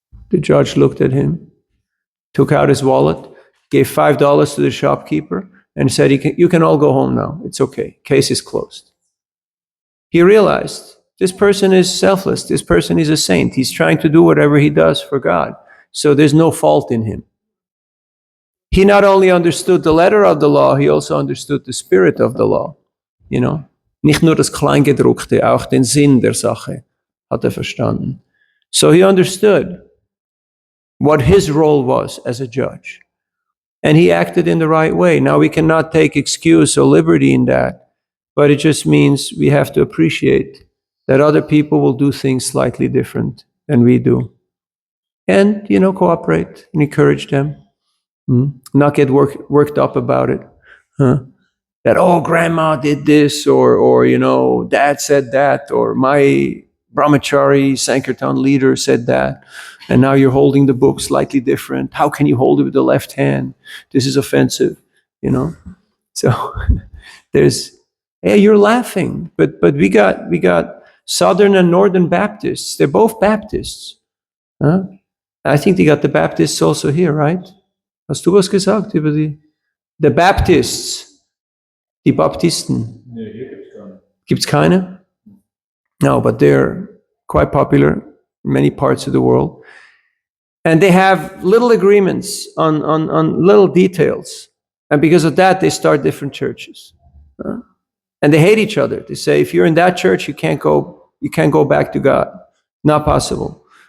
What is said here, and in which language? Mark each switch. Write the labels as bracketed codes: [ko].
[en] The judge looked at him, took out his wallet, gave $5 to the shopkeeper, and said, you can all go home now. It's okay. Case is closed. He realized this person is selfless. This person is a saint. He's trying to do whatever he does for God. So there's no fault in him. He not only understood the letter of the law, he also understood the spirit of the law. You know, [de] nicht nur das Kleingedruckte, auch den Sinn der Sache hat verstanden. [en] So he understood what his role was as a judge. And he acted in the right way. Now we cannot take excuse or liberty in that, but it just means we have to appreciate that other people will do things slightly different than we do. And, cooperate and encourage them. Not get worked up about it. That, oh, grandma did this, or dad said that, or my brahmachari Sankirtan leader said that, and now you're holding the book slightly different. How can you hold it with the left hand? This is offensive, So you're laughing, but we got Southern and Northern Baptists. They're both Baptists. I think they got the Baptists also here, right? [de] Hast du was gesagt über die Baptists, die Baptisten? Nee, hier gibt's keine. Gibt's keine? [en] No, but they're quite popular in many parts of the world. And they have little agreements on little details. And because of that, they start different churches. And they hate each other. They say, if you're in that church, you can't go back to God. Not possible.